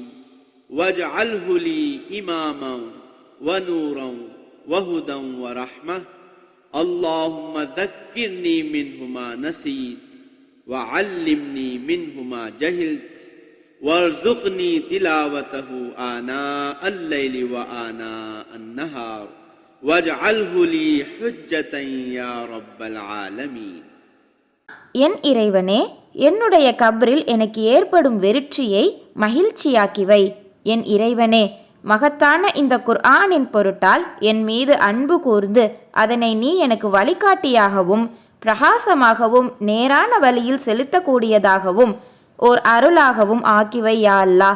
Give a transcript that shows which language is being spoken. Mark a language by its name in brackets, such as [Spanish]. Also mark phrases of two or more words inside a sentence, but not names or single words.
[Arabic] واجعله لي إماما ونورا وهدى ورحمة اللهم ذكرني منه ما نسيت وعلمني منه ما جهلت وارزقني تلاوته آناء الليل وآناء النهار واجعله لي حجة يا رب العالمين. [Tamil] என் இறைவனே, என்னுடைய கபரில் எனக்கு ஏற்படும் வெற்றியை மகிழ்ச்சியாக்கி வை. என் இறைவனே, மகத்தான இந்த குர்ஆனின் பொருட்டால் என் மீது அன்பு கூர்ந்து அதனை நீ எனக்கு வழிகாட்டியாகவும் பிரகாசமாகவும் நேரான வழியில் செலுத்தக்கூடியதாகவும் ஓர் அருளாகவும் ஆக்கிவை யா அல்லாஹ்.